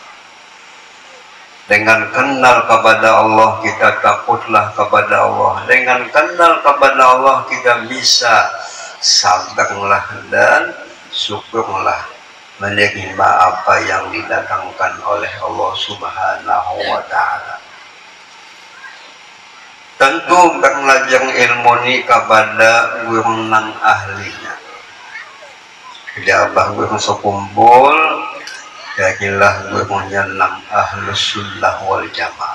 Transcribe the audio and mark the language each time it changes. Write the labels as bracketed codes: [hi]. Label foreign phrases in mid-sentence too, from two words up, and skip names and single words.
[id] Dengan kenal kepada Allah kita takutlah kepada Allah. Dengan kenal kepada Allah kita bisa sabarlah dan syukurlah menerima apa yang didatangkan oleh Allah [ar] Subhanahu wa Ta'ala. [bjn] Tentu belajar ilmu ini kepada guru nang ahlinya. Jadi guru sekumpul, yakinlah gurunya nang [ar] ahlus sunnah wal jamaah.